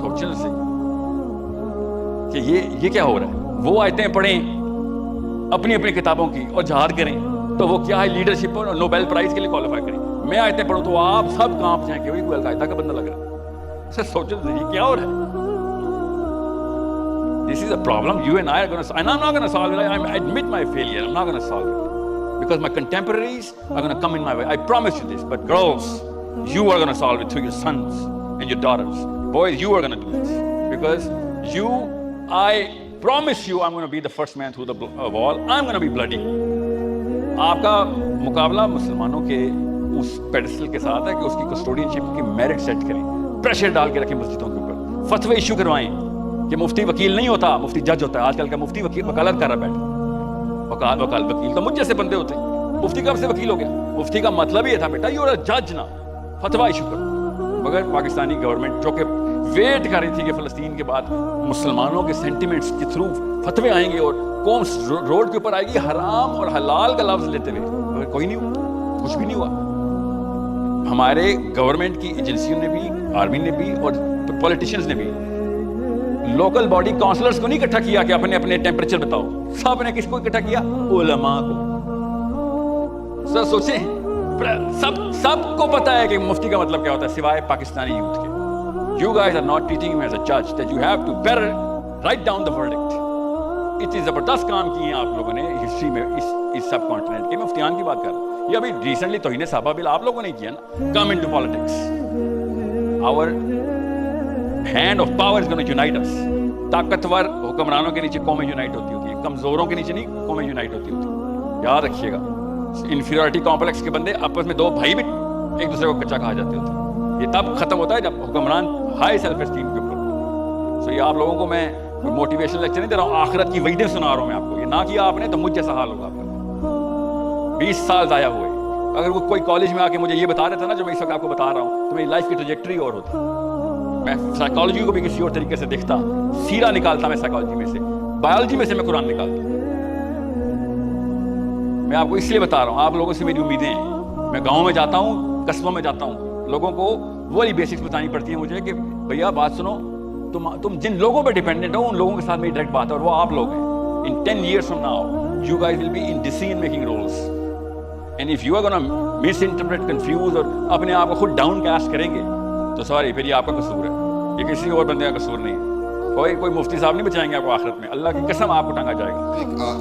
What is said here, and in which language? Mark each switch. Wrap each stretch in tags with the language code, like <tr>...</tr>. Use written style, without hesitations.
<ur>سوچیں تو صحیح کہ یہ کیا ہو رہا ہے. وہ آیتیں پڑھیں اپنی اپنی کتابوں کی اور جہاد کریں تو وہ کیا ہے لیڈرشپ اور نوبیل پرائز کے لیے کوالیفائی کریں. میں آیتیں پڑھوں تو آپ سب کانپ جائیں کہ وہی کوئی القاعدہ کا بندہ لگ رہا ہے. سر سوچیں تو یہ کیا ہو رہا ہے.</ur> <en>This is a problem you and I are going to, and I'm not going to solve it. I admit my failure. I'm not going to solve it because my contemporaries are going to come in my way. I promise you this. But girls, you are going to solve it through your sons and your daughters. Boys, you are going to do this because I promise you, I'm going to be the first man through the wall. I'm going to be bloody.</en> <ur>آپ کا مقابلہ مسلمانوں کے اس pedestal کے ساتھ ہے کہ اس کی کسٹوڈین شپ کی میرٹ سیٹ کریں, پریشر ڈال کے رکھیں مسجدوں کے اوپر, فتوے ایشو کروائیں کہ مفتی وکیل نہیں ہوتا, مفتی جج ہوتا ہے. آج کل کا مفتی وکالت کر رہا بیٹھ, وکیل تو مجھ جیسے بندے ہوتے ہیں. مفتی کب سے وکیل ہو گیا؟ مفتی کا مطلب یہ تھا بیٹا</ur> <en>you are جج</en> <ur>نا, فتوا ایشو کرو. مگر پاکستانی گورنمنٹ جو کہ ویٹ کر رہی تھی کہ فلسطین کے بعد مسلمانوں کے سینٹیمنٹس کے تھرو فتوے آئیں گے اور قوم روڈ کے اوپر آئے گی حرام اور حلال کا لفظ لیتے ہوئے, مگر کوئی نہیں ہوا, کچھ بھی نہیں ہوا. ہمارے گورنمنٹ کی ایجنسیوں نے بھی, آرمی نے بھی اور پولیٹیشینز نے بھی لوکل باڈی کاؤنسلرز کو نہیں اکٹھا کیا کہ اپنے اپنے ٹیمپریچر بتاؤ. سب نے کس کو اکٹھا کیا؟ علماء کو. سر سوچیں, سب کو پتا ہے کہ مفتی کا مطلب کیا ہوتا ہے سوائے پاکستانی یوتھ کے.</ur> <en>You guys are not treating him as a judge that you have to better write down the verdict.</en> <ur>اتنی زبردست کام کیے ہیں آپ لوگوں نے ہسٹری میں اس سب کانٹیننٹ کے. مفتیان کی بات کر رہا ہوں. یہ ابھی ریسنٹلی توہین صحابہ بل آپ لوگوں نے کیا نا.</ur> <en>Come into politics. Our hand of power is going to unite us.</en> <ur>طاقتور حکمرانوں کے نیچے قومیں یونائٹ ہوتی ہیں, کمزوروں کے نیچے نہیں قومیں یونائٹ ہوتی ہیں. یاد رکھیے گا, انفیریورٹی کمپلیکس کے بندے آپس میں دو بھائی بھی ایک دوسرے کو کچا کہا جاتے ہوتے ہیں. یہ تب ختم ہوتا ہے جب حکمران ہائی سیلف اسٹیم کے اوپر. سو یہ آپ لوگوں کو میں موٹیویشن لیکچر نہیں دے رہا ہوں, آخرت کی وعدیں سنا رہا ہوں میں آپ کو. یہ نہ کیا آپ نے تو مجھ جیسا حال ہوگا آپ کا. 20 سال ضائع ہوئے. اگر وہ کوئی کالج میں آ کے مجھے یہ بتا دیتا نا جو میں اس وقت آپ کو بتا رہا ہوں تو میری لائف کی ٹریجیکٹری اور ہوتی. میں سائیکالوجی کو بھی کسی اور طریقے سے دیکھتا, سیرا نکالتا میں سائیکالوجی میں سے, بایولوجی میں سے میں قرآن نکالتا. میں آپ کو اس لیے بتا رہا ہوں, آپ لوگوں سے میری امیدیں ہیں. میں گاؤں میں جاتا ہوں, قصبوں میں جاتا ہوں, لوگوں کو وہی بیسکس بتانی پڑتی ہے مجھے کہ بھیا بات سنو, تم جن لوگوں پہ ڈیپینڈنٹ ہو ان لوگوں کے ساتھ میری ڈائریکٹ بات ہے اور وہ آپ لوگ ہیں.</ur> <en>In 10 years from now, you guys will be in decision making roles. And if you are going to misinterpret, confuse</en> <ur>اور اپنے آپ کو خود ڈاؤن کاسٹ کریں گے تو سوری پھر یہ آپ کا قصور ہے, یہ کسی اور بندے کا قصور نہیں ہے. کوئی مفتی صاحب نہیں بچائیں گے آپ کو آخرت میں, اللہ کی قسم آپ کو ٹانگا جائے گا.</ur>